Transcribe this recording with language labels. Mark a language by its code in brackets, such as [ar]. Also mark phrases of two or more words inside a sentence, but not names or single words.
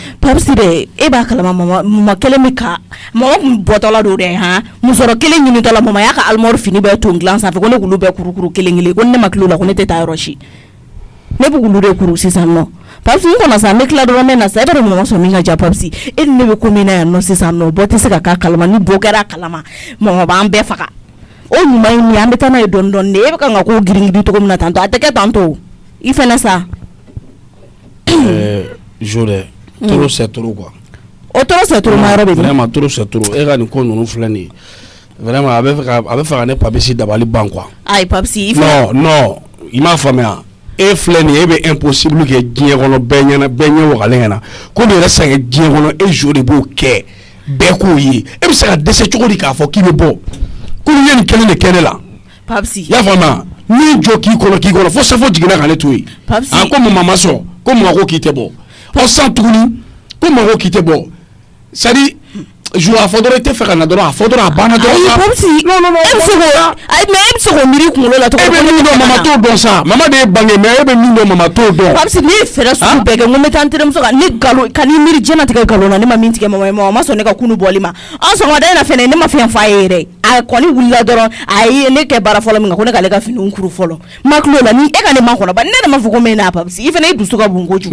[bm] papisi dɛ e b'a kalama mama kelen bɛ ka mɔgɔ kun bɔtɔla don dɛ musɔrɔ kelen ɲinitɔla mama y'a ka armoire fini bɛɛ ton dilan sanfɛ ko ne k'olu bɛɛ kurukuru kelen kelen ko ne ma kilo la ko ne tɛ taa yɔrɔ si ne bɛ k'olu de kuru sisan nɔ papisi n kɔnɔ sa ne tila dɔrɔn ne na sa e bɛ dɔn mama sɔn min ka ja papisi e ni ne bɛ ko min na yan nɔ sisan nɔ bɔ tɛ se ka k'a kalama ni bɔ kɛra a kalama mama b'an bɛɛ faga o ɲuman ye min ye an bɛ taa n'a ye dɔɔni dɔɔni de e bɛ kan ka ko girin-girin cogo min na tantɔ a tɛ kɛ tantɔ i fɛnɛ sa jo dɛ [fr] trop c'est trop quoi [bm] o [fr] trop c'est trop [bm] ma yɔrɔ bɛ [fr] vraiment trop c'est trop [bm] e ka nin ko ninnu filɛ nin ye vraiment a bɛ fɛ ka ne papisi dabali ban quoi ayi papisi non i m'a faamuya e filɛ nin ye e bɛ impossible kɛ diɲɛ kɔnɔ bɛɛ ɲɛ wagalen ɲɛna ko nin yɛrɛ sɛgɛn diɲɛ kɔnɔ e jo de b'o kɛ bɛɛ k'o ye e bɛ se ka dɛsɛ cogo di k'a fɔ k'i bɛ bɔ ko nin ye nin kelen de kɛ ne la papisi i y'a faamuya n'i jɔ k'i kɔnɔ fo safo jiginna ka ne to yen ko mama ma sɔn ko mama ko k'i tɛ bɔ san tuguni ko mama ko k'i tɛ bɔ [fr] c'est à dire [bm] jo a fɔ dɔrɔn i tɛ fɛ ka na dɔrɔn a fɔ dɔrɔn a banna dɔrɔn papisi non e bɛ se k'o miiri kunkolo la cogo e bɛ min dɔn mama t'o dɔn sa mama de ye bange mais e bɛ min dɔn mama t'o dɔn papisi ne ye fɛɛrɛ sugu bɛɛ kɛ n ko n bɛ taa n terimuso kan ne nkalon ka n'i miiri diɲɛlatigɛ nkalon na ne ma min tigɛ mama ye mama ma sɔn ne ka kunu bɔli ma sɔgɔmada in na fɛnɛ ne ma fɛn f'a ye yɛrɛ a kɔni wulila dɔrɔn a ye ne kɛ baara fɔlɔ min kan ko ne k'ale ka finiw kuru fɔlɔ ma tulo la ni e ka ne ma kɔnɔ ba ne yɛrɛ ma fɔ ko n bɛ n'a papisi i fɛnɛ i dusu ka bon kojugu